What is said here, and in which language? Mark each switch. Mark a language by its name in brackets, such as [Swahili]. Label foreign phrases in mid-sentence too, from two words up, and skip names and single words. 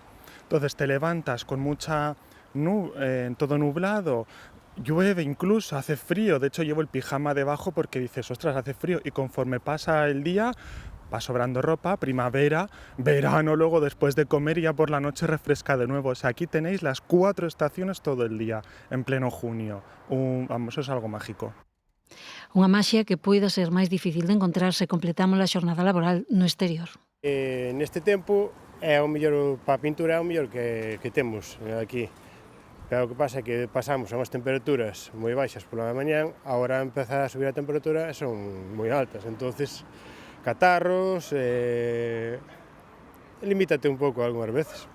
[Spanish] Entonces te levantas con mucha todo nublado, llueve incluso, hace frío. De hecho llevo el pijama debajo porque dices, ostras, hace frío. Y conforme pasa el día, va sobrando ropa, primavera, verano, luego después de comer y ya por la noche refresca de nuevo. O sea, aquí tenéis las 4 estaciones todo el día, en pleno junio. Vamos, eso es algo mágico. [Galician] Unha maxia que poida ser máis difícil de encontrar se completamos a xornada laboral no exterior. Neste tempo, é o mellor para a pintura, é o mellor que temos aquí. Pero o que pasa é que pasamos a unhas temperaturas moi baixas pola mañá, agora empeza a subir a temperatura e son moi altas, entonces catarros, limítate un pouco algunhas veces.